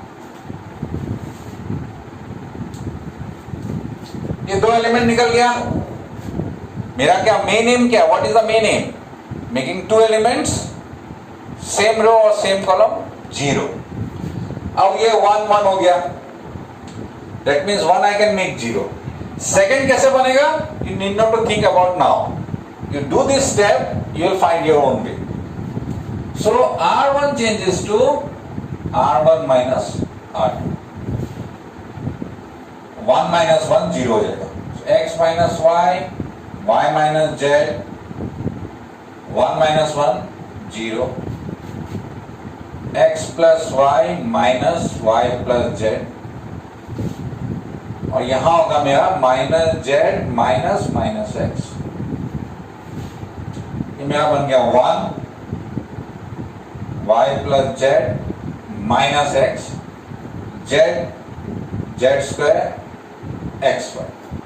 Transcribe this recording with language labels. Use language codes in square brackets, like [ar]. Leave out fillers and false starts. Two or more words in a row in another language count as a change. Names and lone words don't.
[hi] ये दो एलिमेंट निकल गया, मेरा क्या [en] main aim, [hi] क्या [en] what is the main aim, making two elements, same row [hi] और [en] same column, [hi] 0। अब ये 1 1 हो गया, [en] that means 1 I can make 0. [hi] सेकेंड कैसे बनेगा, [en] you need not to think about now, you do this step, you will find your own way. So R1 changes to R1 minus R2, 1 minus 1 0 [hi] हो जाएगा, [en] so x minus y, y minus z, 1 minus 1 0, x plus y minus y plus z, [hi] और यहां होगा मेरा [en] minus z minus minus x, [hi] ये मेरा बन गया [en] 1 y plus z minus x, z, z square x y.